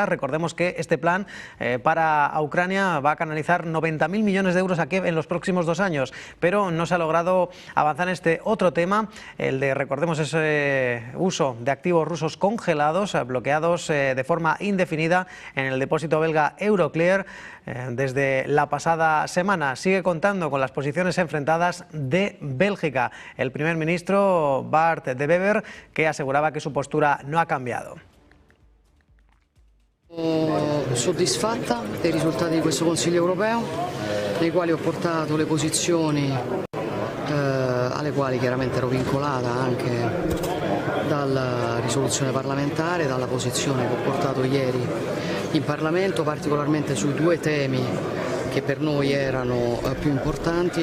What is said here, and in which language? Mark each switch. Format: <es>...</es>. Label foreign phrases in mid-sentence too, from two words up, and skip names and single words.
<es>Recordemos que este plan para Ucrania va a canalizar 90.000 millones de euros a Kiev en los próximos 2 años, pero no se ha logrado avanzar en este otro tema, el de, recordemos, ese uso de activos rusos congelados, bloqueados de forma indefinida en el depósito belga Euroclear desde la pasada semana. Sigue contando con las posiciones enfrentadas de Bélgica. El primer ministro Bart De Wever, que aseguraba que su postura no ha cambiado.</es> <it>Soddisfatta dei risultati di questo Consiglio europeo, nei quali ho portato le posizioni alle quali chiaramente ero vincolata anche dalla risoluzione parlamentare, dalla posizione che ho portato ieri in Parlamento, particolarmente sui 2 temi che per noi erano più importanti.</it>